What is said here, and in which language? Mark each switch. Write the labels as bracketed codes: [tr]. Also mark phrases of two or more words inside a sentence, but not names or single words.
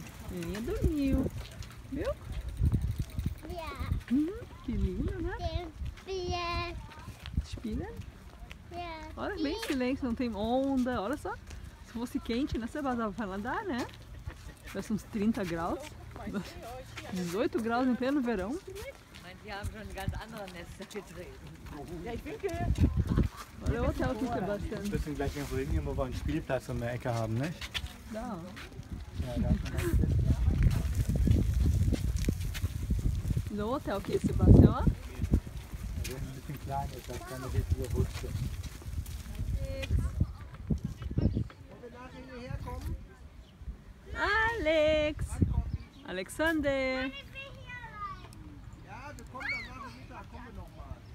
[pt] A menininha dormiu. Viu? Que lindo, né? Espilha. Olha, bem silêncio, não tem onda. Olha só. Se fosse quente, né? Você dava pra nadar, né? Parece uns 30 graus. 18 graus em pleno verão. [de] Die haben schon ganz andere Nester getreten. Ja, ich winke. [pt] Olha o hotel aqui, Sebastião. [de] Wir müssen gleich irgendwo hingehen, wo wir einen Spielplatz um die Ecke haben, nicht? [pt] Dá. [de] Ja, da kann man hin. [pt] No hotel aqui, Sebastião, ó. [de] Wir sind ein bisschen klein, das ist keine richtige Rutsche. Alex! Alexander! Ja, wir kommen dann nach dem Mittag, kommen wir nochmal.